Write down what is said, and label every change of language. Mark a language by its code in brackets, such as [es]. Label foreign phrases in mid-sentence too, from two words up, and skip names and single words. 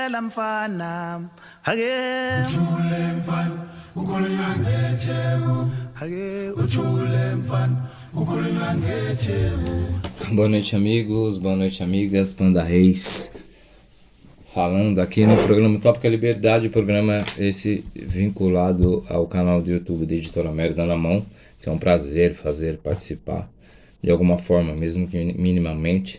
[zu] mfana hake Ujule mfana ukhulunywa ngetheku hake ujule mfana ukhulunywa ngetheku. [pt] Boa noite, amigos, boa noite, amigas. Panda Reis falando aqui no programa Tópica Liberdade, programa esse vinculado ao canal do YouTube da Editora Merda na Mão, que é um prazer participar de alguma forma, mesmo que minimamente.